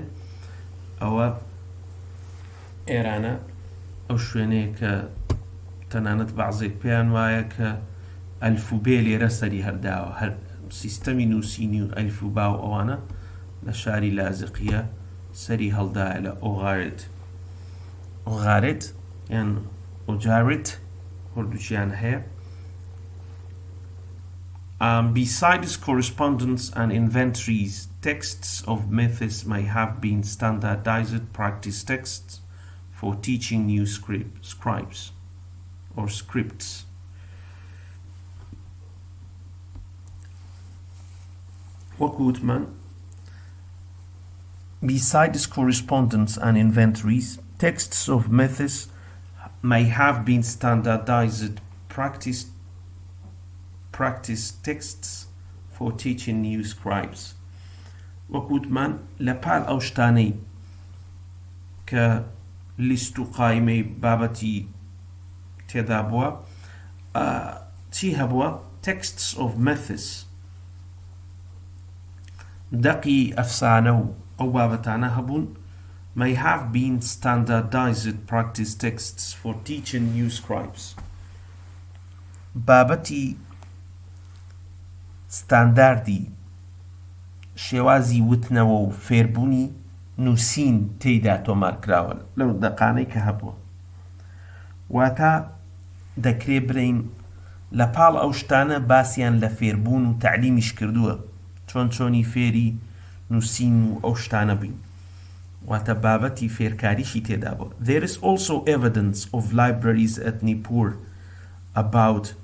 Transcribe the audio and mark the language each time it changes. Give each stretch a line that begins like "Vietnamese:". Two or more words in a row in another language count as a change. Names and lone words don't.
Central Kurdish: ئەوە ئێرانە ئەو شوێنەیە کە تەنانەت بەعزێک پێیان وایە کە ئەلفوبێ لێرە سەری هەرداوە، هەر سیستەمی نووسینی و ئەلفوبا و ئەوانە لە شاری لازقیە سەری هەڵدایە لە ئۆغارت یان ئۆجارت هەردووچیان هەیە.
English: Besides correspondence and inventories, texts of myths may have been standardized practice texts for teaching new scripts or scripts. وەکووتمان besides correspondence and inventories, texts of myths may have been standardized practice texts for teaching new scribes.
Central Kurdish: وەکووتمان لەپاڵ ئەو شتانەی کە لیست و قایمەی بابەتی تێدا بووە چی هەبووە؟
English: texts of myths
Central Kurdish: دەقی ئەفسانە و ئەو بابەتانە هەبوون.
English: may have been standardized practice texts for teaching new scribes.
Central Kurdish: بابەتی ستانداردی شێوازی وتنەوە و فێربوونی نووسین تێیدا تۆمارکراوە لەو دەقانەی کە هەبووە. واتە دەکرێ برین لە پاڵ ئەو شتانە باسییان لە فێربوون و تعلیمیش کردووە چۆنی فێری نووسین و ئەو شتانە بین. واتە بابەتی فێرکاریشی تێدا بووە.
English: There is also evidence of libraries at Nippur about